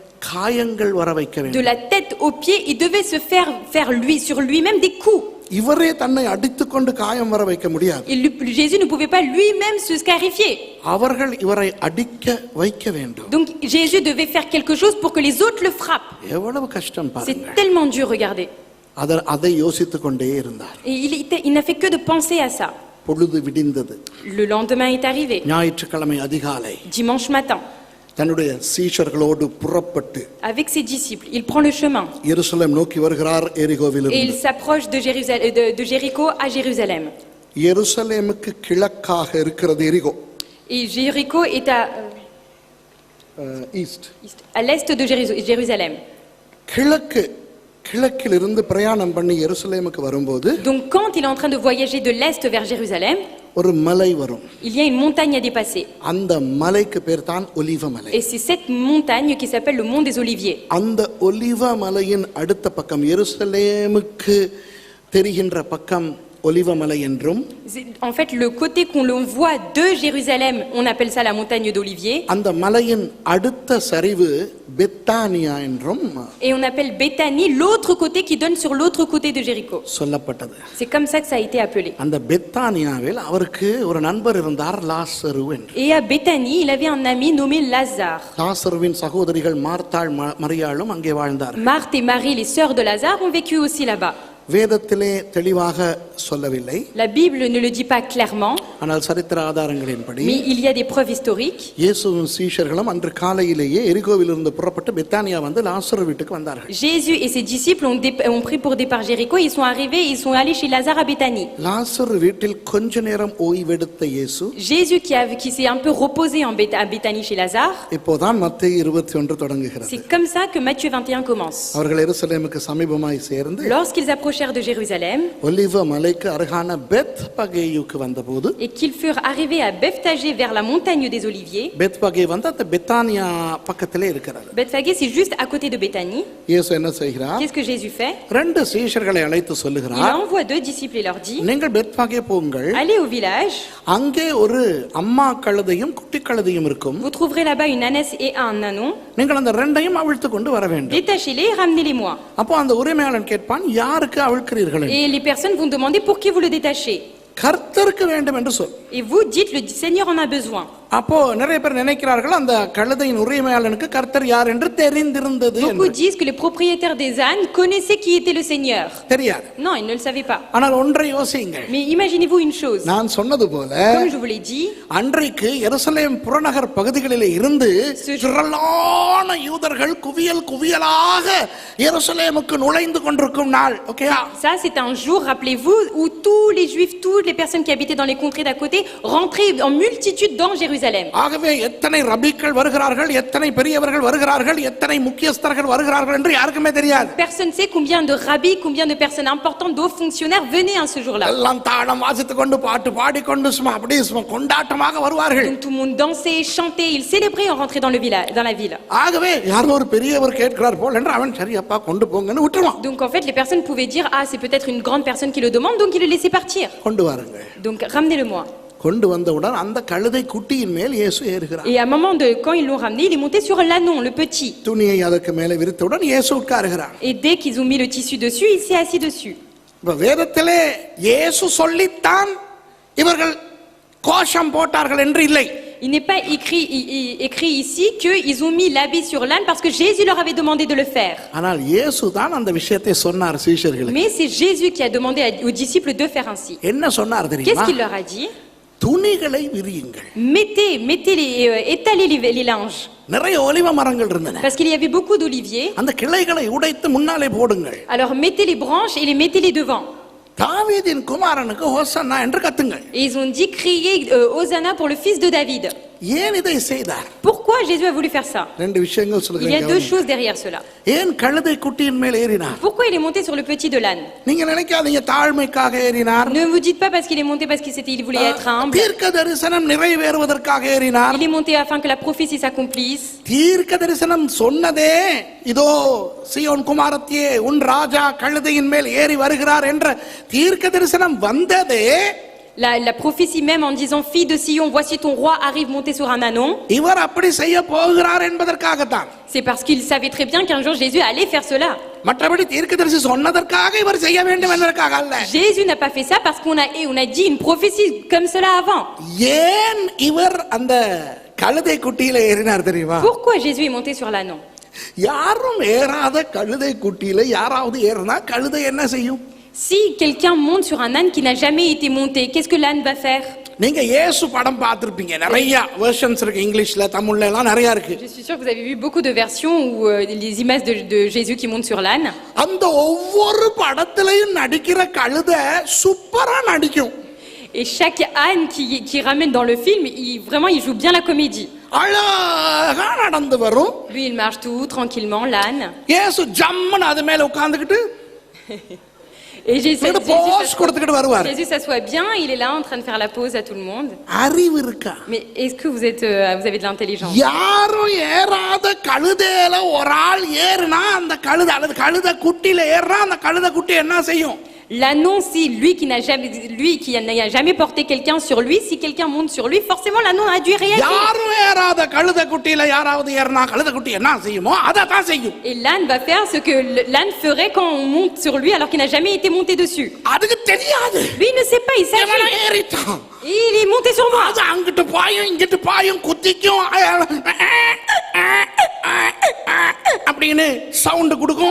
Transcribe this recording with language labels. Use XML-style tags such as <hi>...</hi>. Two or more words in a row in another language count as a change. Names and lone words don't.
<ta>காயங்கள் வர வைக்க de வேண்டும்.</ta> <fr>la tête aux pieds, il devait se faire lui sur lui-même des coups.</fr> <ta>இவரே தன்னை அடித்துக்கொண்டு காயம் வர வைக்க முடியாது.</ta> <fr>Jésus ne pouvait pas lui-même se scarifier.</fr> <ta>அவர்கள் இவரை அடிக்க வைக்க வேண்டும்.</ta> <fr>Donc Jésus devait faire quelque chose pour que les autres le frappent.</fr> <ta>எவ்வளவு கஷ்டம் C'est பாருங்க.</ta> <fr>tellement dur, regardez.</fr> <ta>அதை யோசித்துக் கொண்டே இருந்தார்.</ta> <fr>Et il n'a fait que de penser à ça.</fr> <ta>பொழுது விடிந்தது.</ta> <fr>Le lendemain est arrivé.</fr> <ta>ஞாயிற்றுக்கிழமை அதிகாலை</ta> <fr>Dimanche matin,</fr> <ta>தன்னுடைய சீஷர்களோடு புறப்பட்டு</ta> <fr>avec ses disciples, il prend le chemin</fr> <ta>எருசலேம் நோக்கி வருகிறார்.</ta> <fr>et il</fr> <ta>எரிகோவிலிருந்து</ta> <fr>s'approche de Jéricho à Jérusalem.</fr> <ta>எருசலேமுக்கு கிழக்காக இருக்கிறது எரிகோ.</ta> <fr>Et Jéricho est ஈஸ்ட். à l'est de Jérusalem.</fr> <ta>கிழக்கிலிருந்து பிரயாணம் பண்ணி எருசலேமுக்கு வரும்போது</ta> <fr>Donc quand il est en train de voyager de l'est vers Jérusalem,</fr> <ta>ஒரு மலை வரும்.</ta> <fr>il y a une montagne à dépasser.</fr> <ta>அந்த மலைக்கு பேர் தான் ஒலிவ மலை.</ta> <fr>Et c'est cette montagne qui s'appelle le mont des Oliviers.</fr> <ta>அந்த ஒலிவ மலையின் அடுத்த பக்கம் எருசலேமுக்கு தெரிகின்ற பக்கம் ஒலிவ மலை என்றும்,</ta> <fr>En fait, le côté qu'on voit de Jérusalem, on appelle ça la montagne d'Olivier.</fr> <ta>அந்த மலையின் அடுத்த சரிவு பெத்தானியா என்றும்</ta> <fr>Et on appelle Béthanie l'autre côté qui donne sur l'autre côté de Jéricho.</fr> <ta>சொல்லப்பட்டது.</ta> <fr>C'est comme ça que ça a été appelé.</fr> <ta>அந்த பெத்தானியாவில் அவருக்கு ஒரு நண்பர் இருந்தார், லாசரு என்று.</ta> <fr>Et à Béthanie, il avait un ami nommé Lazare.</fr> <ta>லாசருவின் சகோதரிகள் மார்த்தாள் மரியாளும் அங்கே வாழ்ந்தார்.</ta> <fr>Marthe et Marie, les sœurs de Lazare, ont vécu aussi là-bas.</fr> <ta>வேதத்திலே தெளிவாக சொல்லவில்லை,</ta> <fr>La Bible ne le dit pas clairement,</fr> <ta>ஆனால் சரித்திர ஆதாரங்களின்படி</ta> <fr>mais il y a des preuves historiques.</fr> <ta>இயேசுவின் சீஷர்களும் அன்று காலையிலேயே எரிகோவிலிருந்து புறப்பட்டு பெத்தானியா வந்து லாசரு வீட்டுக்கு வந்தார்கள்.</ta> <fr>Jésus et ses disciples ont pris pour départ Jéricho. Ils sont arrivés, ils sont allés chez Lazare à Béthanie.</fr> <ta>லாசரு வீட்டில் கொஞ்ச நேரம் ஓய்வெடுத்த இயேசு</ta> <fr>Jésus qui s'est un peu reposé à Béthanie chez Lazare.</fr> <ta>இப்போதான் மத்தேயு 21 தொடங்குகிறது.</ta> <fr>C'est comme ça que Matthieu 21 commence.</fr> <ta>அவர்கள் எருசலேமுக்கு சமீபமாய் சேர்ந்து</ta> <fr>Lorsqu'ils approchèrent de Jérusalem</fr> <ta>ஒலிவ மலைக்கு அருகான பெத்பகேயுக்கு வந்தபோது,</ta> <fr>et qu'ils furent arrivés à Bethphagée vers la montagne des Oliviers.</fr> <ta>பெத்பகே வந்து அந்த பெத்தானியா பக்கத்திலே இருக்கிறது.</ta> <fr>Bethphagée, c'est juste à côté de Béthanie.</fr> <ta>இயேசு என்ன செய்கிறார்?</ta> <fr>Qu'est-ce que Jésus fait?</fr> <ta>ரெண்டு சீஷர்களை அழைத்து Il சொல்லுகிறார்,</ta> <fr>envoie 2 disciples et leur dit:</fr> <ta>நீங்கள் பெத்பகே போங்கள்,</ta> <fr>allez au village,</fr> <ta>அங்கே ஒரு அம்மா கழுதையும் குட்டி கழுதையும் இருக்கும்,</ta> <fr>vous trouverez là-bas une ânesse et un ânon.</fr> <ta>நீங்கள் அந்த ரெண்டையும் அவிழ்த்து கொண்டு வர வேண்டும்.</ta> <fr>Détachez-les et ramenez-les-moi.</fr> <ta>அப்போ அந்த உரிமையாளன் கேட்பான், யாருக்கு அவிழ்க்கிறீர்கள்?</ta> <fr>Et les personnes vont demander pour qui vous le détachez.</fr> <ta>கர்த்தருக்கு வேண்டும் என்று சொல்.</ta> <fr>Et vous dites: le Seigneur en a besoin.</fr> <ta>அப்போ நிறைய பேர் நினைக்கிறார்கள் அந்த கழுதையின் உரிமையாளனுக்கு கர்த்தர் யார் என்று தெரிந்திருந்தது.</ta> <fr>Beaucoup disent que les propriétaires des ânes connaissaient qui était le Seigneur.</fr> <ta>தெரியாது.</ta> <fr>Non, ils ne le savaient pas.</fr> <ta>ஆனால் ஒன்றை யோசியுங்கள்.</ta> <fr>Mais imaginez-vous une chose.</fr> <ta>நான் சொன்னது போல</ta> <fr>Comme je vous l'ai dit,</fr> <ta>அன்றைக்கு எருசலேம் புறநகர் பகுதிகளிலே இருந்து திரளான யூதர்கள் குவியலாக எருசலேமுக்கு நுழைந்து கொண்டிருக்கும் நாள். ஓகேயா?</ta> <fr>ça c'est un jour, rappelez-vous, où tous les Juifs, toutes les personnes qui habitaient dans les contrées d'à côté rentraient en multitude dans Jérusalem.</fr> <ta>ஆகவே எத்தனை ரபிக்கள் வருகிறார்கள், எத்தனை பெரியவர்கள் வருகிறார்கள், எத்தனை முக்கியஸ்தர்கள் வருகிறார்கள் என்று யாருக்குமே தெரியாது.</ta> <fr>Personne sait combien de rabbis, combien de personnes importantes, de hauts fonctionnaires venaient à ce jour-là.</fr> <ta>எல்லாம் தாளம் வாசித்துக் கொண்டு பாட்டு பாடிக்கொண்டு அப்படியே கொண்டாட்டமாக வருவார்கள்.</ta> <fr>Donc tout le monde dansait, chantait, ils célébraient en rentrant dans le village, dans la ville.</fr> <ta>ஆகவே யாரோ ஒரு பெரியவர் கேட்கிறார் போல் என்று அவன் சரி அப்பா கொண்டு போங்கன்னு விட்டுருவான்.</ta> <fr>Donc en fait les personnes pouvaient dire: ah, c'est peut-être une grande personne qui le demande, donc il le laissait partir.</fr> <ta>கொண்டு வாருங்க.</ta> <fr>Donc ramenez-le-moi.</fr> <ta>கொண்டு வந்தவுடன் அந்த கழுதை குட்டியின் மேல் இயேசு ஏறுகிறார்.</ta> <fr>Et à un moment quand ils l'ont ramené, il est monté sur l'ânon, le petit.</fr> <ta>துணியை அதற்கு மேலே விரித்தவுடன் இயேசு உட்காருகிறார்.</ta> <fr>Et dès qu'ils ont mis le tissu dessus, il s'est assis dessus.</fr> <ta>வேதத்திலே இயேசு சொல்லித்தான் இவர்கள் கோஷம் போட்டார்கள் என்று இல்லை.</ta> <fr>Il n'est pas écrit ici qu'ils ont mis l'habit sur l'âne parce que Jésus leur avait demandé de le faire.</fr> <ta>ஆனால் இயேசு தான் அந்த விஷயத்தை சொன்னார் சீஷர்களுக்கு.</ta> <fr>Mais c'est Jésus qui a demandé aux disciples de faire ainsi.</fr> <ta>என்ன சொன்னார் தெரியுமா?</ta> <fr>Qu'est-ce qu'il leur a dit?</fr> <ta>துணிகளை விரியுங்கள்.</ta> <fr>Étalez les linges.</fr> <ta>நிறைய ஒலிவ மரங்கள் இருந்தன.</ta> <fr>Parce qu'il y avait beaucoup d'oliviers.</fr> <ta>அந்த கிளைகளை உடைத்து முன்னாலே போடுங்கள்.</ta> <fr>Alors mettez les branches et mettez-les devant.</fr> <ta>தாவீதின் குமாரனுக்கு ஹோசன்னா என்று கத்துங்கள்.</ta> <fr>Et ils ont dit: criez Hosanna pour le fils de David.</fr> <ta>ஏன் இதை செய்தார்?</ta> <fr>Pourquoi Jésus a voulu faire ça?</fr> <ta>ரெண்டு விஷயங்கள்</ta> <fr>Il y a</fr> <ta>சொல்கிறேன்.</ta> <fr>2 choses derrière cela.</fr> <ta>ஏன் கழுதை குட்டியின் மேல் ஏறினார்?</ta> <fr>Pourquoi il est monté sur le petit de l'âne?</fr> <ta>நீங்க நினைக்காதீங்க தாழ்மைக்காக ஏறினார்.</ta> <fr>Ne vous dites pas parce qu'il est monté parce qu'il voulait être humble.</fr> <ta>தீர்க்க தரிசனம் நிறைவேறுவதற்காக ஏறினார்.</ta> <fr>Il est monté afin que la prophétie s'accomplisse.</fr> <ta>தீர்க்க தரிசனம் சொன்னதே இதோ சீயோன் குமாரத்தியே உன் ராஜா கழுதையின் மேல் ஏறி வருகிறார் என்ற தீர்க்க தரிசனம் வந்ததே</ta> <fr>La prophétie même en disant fille de Sion, voici ton roi arrive monté sur un ânon.</fr> <ta>இவர் அப்படி செய்ய போகிறார் என்பதற்காகத்தான்.</ta> <fr>C'est parce qu'il savait très bien qu'un jour Jésus allait faire cela.</fr> <ta>மற்றபடி தீர்க்கதரிசி சொன்னதற்காக இவர் செய்ய வேண்டும் என்பதற்காக அல்ல.</ta> <fr>Jésus n'a pas fait ça parce qu'on a dit une prophétie comme cela avant.</fr> <ta>ஏன் இவர் அந்த கழுதை குட்டியில ஏறினார் தெரியுமா?</ta> <fr>Pourquoi Jésus est monté sur l'ânon?</fr> <ta>யாரும் ஏறாத கழுதை குட்டியில யாராவது ஏறினா கழுதை என்ன செய்யும்?</ta> <fr>Si quelqu'un monte sur un âne qui n'a jamais été monté, qu'est-ce que l'âne va faire?</fr> <ta>நீங்க இயேசு படம் பார்த்திருப்பீங்க, நிறைய வெர்ஷன்ஸ் இருக்கு, இங்கிலீஷ்ல தமிழ்ல எல்லாம் நிறைய இருக்கு.</ta> <fr>Je suis sûre que vous avez vu beaucoup de versions où les images de Jésus qui monte sur l'âne.</fr> <ta>அந்த ஒவ்வொரு படத்திலையும் நடிக்கிற கழுதை சூப்பரா நடிக்கும்.</ta> <fr>Et chaque âne qui ramène dans le film, il joue bien la comédie.</fr> <ta>அழகா நடந்து வரும்.</ta> <fr>Lui, il marche tout tranquillement, l'âne.</fr> <ta>இயேசு ஜம்முன்னு அது மேல உட்கார்ந்துக்கிட்டு</ta> <fr>Et Jésus s'assoit bien, il est là en train de faire la pause à tout le monde.</fr> <ta>அறிவு இருக்கா?</ta> <fr>Mais est-ce que vous avez de l'intelligence?</fr> <ta>யாரும் ஏறாத கழுதையில ஒரு ஆள் ஏறினா அந்த கழுதை அல்லது கழுதை குட்டியில ஏறினா அந்த கழுதை குட்டி என்ன செய்யும்?</ta> <fr>L'ânon, si lui qui n'a jamais porté quelqu'un sur lui, si quelqu'un monte sur lui, forcément l'ânon a dû réagir.</fr> <ta>யாரும் ஏறாத கழுதை குட்டியில யாராவது ஏறினா கழுதை குட்டி என்ன செய்யுமோ அதை தான் செய்யும்.</ta> <fr>Et l'âne va faire ce que l'âne ferait quand on monte sur lui alors qu'il n'a jamais été monté dessus.</fr> <ta>அதுக்கு தெரியாது.</ta> <fr>Lui il ne sait pas, il s'agit.</fr> <ta>ஏறிட்டான்.</ta> <fr>Il est monté sur moi.</fr> <ta>அது அங்கிட்டு பாயும் இங்கிட்டு பாயும் குத்திக்கும் அப்படின்னு சவுண்ட் கொடுக்கும்.</ta>